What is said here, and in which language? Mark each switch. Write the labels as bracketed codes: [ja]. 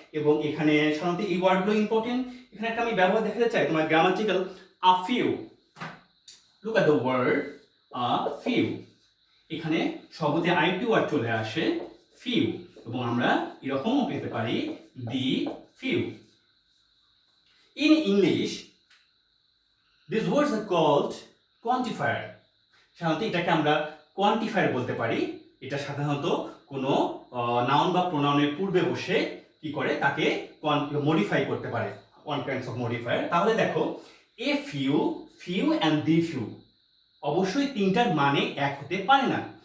[bn] এবং এখানে সাধারণত এই ওয়ার্ডগুলো ইম্পর্টেন্ট। এখানে একটা আমি ব্যবহার দেখাতে চাই তোমার, grammatical a few. [en] look at the word a few, [bn] এখানে শব্দে আরেকটি ওয়ার্ড চলে আসে ফিউ, এবং আমরা এরকমও পেতে পারি দি few. [en] In English, these words are called quantifier. [bn] সাধারণত এটাকে আমরা কোয়ান্টিফায়ার বলতে পারি। এটা সাধারণত কোনো নাউন বা প্রোনাউনের পূর্বে বসে কি করে তাকে মডিফাই করতে পারে, [en] One kinds of modifier. [bn] তাহলে দেখো, a few, few and the few, অবশ্যই তিনটার মানে এক হতে পারে না।